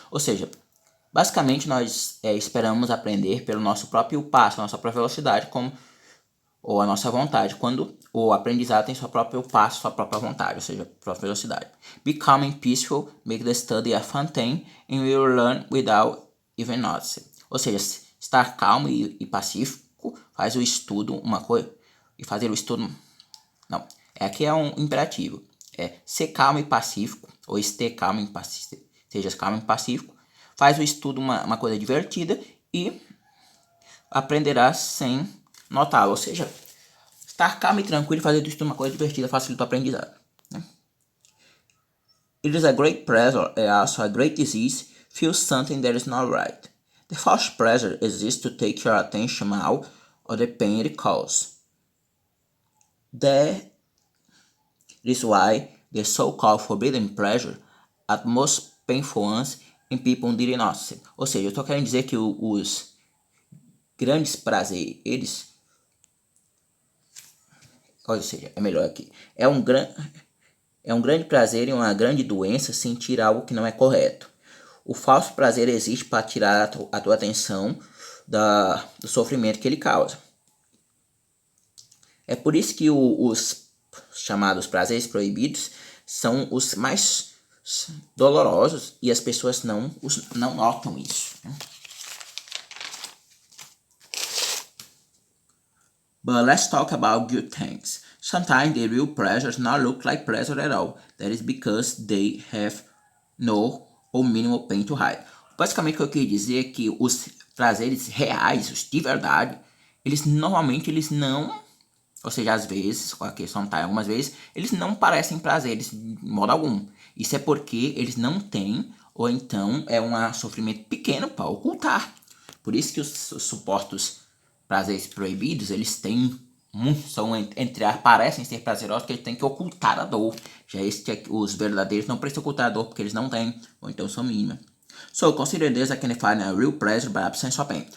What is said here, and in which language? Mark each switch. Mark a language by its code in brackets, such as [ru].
[pt] Ou seja, basicamente nós esperamos aprender pelo nosso próprio passo, a nossa própria velocidade, ou a nossa vontade, quando o aprendizado tem seu próprio passo, sua própria vontade, ou seja, própria velocidade. [en] Becoming peaceful make the study a fun thing and we will learn without even noticing. [pt] Ou seja, estar calmo e pacífico faz o estudo uma coisa, e fazer o estudo... Não, aqui é um imperativo. É ser calmo e pacífico, ou esteja calmo e pacífico, seja calmo e pacífico, faz o estudo uma coisa divertida e aprenderá sem notá-lo. Ou seja, estar calmo e tranquilo e fazer do estudo uma coisa divertida facilita o aprendizado. Né? [en] It is a great pleasure and also a great disease feel something that is not right. The false pleasure exists to take your attention out of the pain it causes. That is why the so-called forbidden pleasure are most painful ones in people didn't notice. [pt] Ou seja, eu estou querendo dizer que os grandes prazeres, ou seja, é melhor aqui, é um grande prazer e uma grande doença sentir algo que não é correto. O falso prazer existe para tirar a tua atenção do sofrimento que ele causa. É por isso que os chamados prazeres proibidos são os mais dolorosos e as pessoas não notam isso. Né? [en] But let's talk about good things. Sometimes the real pleasures not look like pleasure at all. That is because they have no or minimal pain to hide. [pt] Basicamente o que eu queria dizer é que os prazeres reais, os de verdade, eles normalmente não, ou seja, às vezes, com a questão tá, algumas vezes, eles não parecem prazeres de modo algum. Isso é porque eles não têm, ou então é um sofrimento pequeno para ocultar. Por isso que os supostos prazeres proibidos, eles têm são parecem ser prazerosos, que eles têm que ocultar a dor. Já os verdadeiros não precisam ocultar a dor porque eles não têm, ou então são mínimas. [en] So, consider this, I can define a real pleasure by absence of pain.